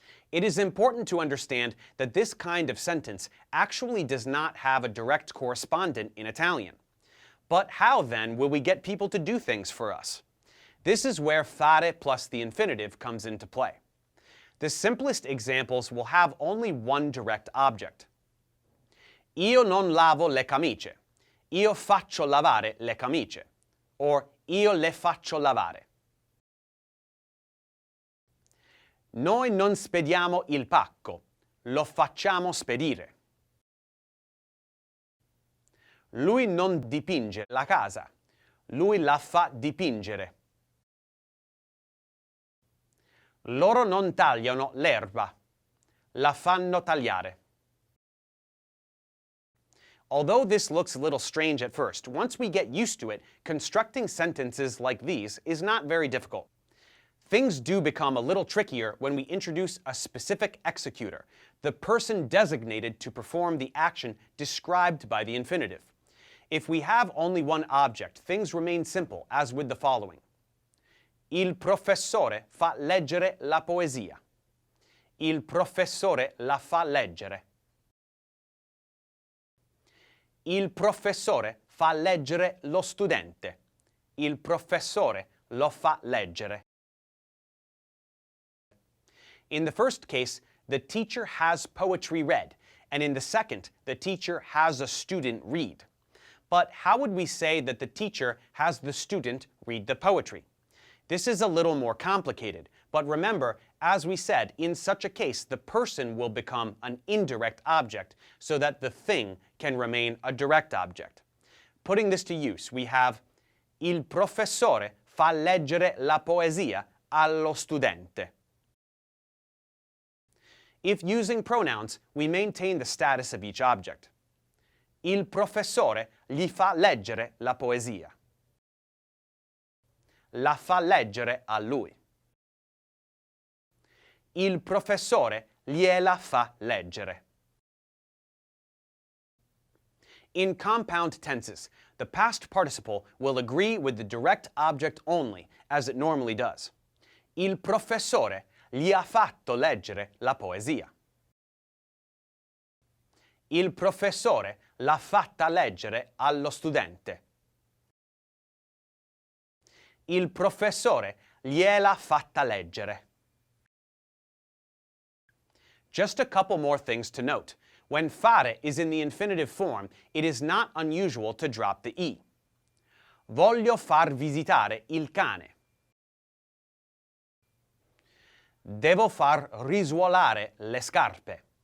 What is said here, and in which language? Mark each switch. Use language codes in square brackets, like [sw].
[en] It is important to understand that this kind of sentence actually does not have a direct correspondent in Italian. But how then will we get people to do things for us? This is where fare plus the infinitive comes into play. The simplest examples will have only one direct object. [it] Io non lavo le camicie. Io faccio lavare le camicie. [en] Or [it] io le faccio lavare. Noi non spediamo il pacco, lo facciamo spedire. Lui non dipinge la casa, lui la fa dipingere. Loro non tagliano l'erba, la fanno tagliare. [en] Although this looks a little strange at first, once we get used to it, constructing sentences like these is not very difficult. Things do become a little trickier when we introduce a specific executor, the person designated to perform the action described by the infinitive. If we have only one object, things remain simple, as with the following. [it] Il professore fa leggere la poesia. Il professore la fa leggere. Il professore fa leggere lo studente. Il professore lo fa leggere. [en] In the first case, the teacher has poetry read, and in the second, the teacher has a student read. But how would we say that the teacher has the student read the poetry? This is a little more complicated, but remember, as we said, in such a case, the person will become an indirect object so that the thing can remain a direct object. Putting this to use, we have [it] il professore fa leggere la poesia allo studente. [en] If using pronouns, we maintain the status of each object. [it] Il professore gli fa leggere la poesia. La fa leggere a lui. Il professore gliela fa leggere. [en] In compound tenses, the past participle will agree with the direct object only, as it normally does. [it] Il professore gli ha fatto leggere la poesia. Il professore l'ha fatta leggere allo studente. Il professore gliela fatta leggere. [en] Just a couple more things to note. When fare is in the infinitive form, it is not unusual to drop the E. [it] Voglio far visitare il cane. Devo far risuolare le scarpe.